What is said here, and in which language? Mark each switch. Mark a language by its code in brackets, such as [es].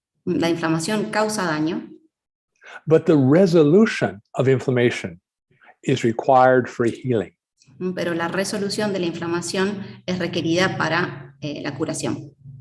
[es] La inflamación causa daño, [en] but the resolution of inflammation is required for healing. [es] pero la resolución de la inflamación es requerida para la curación.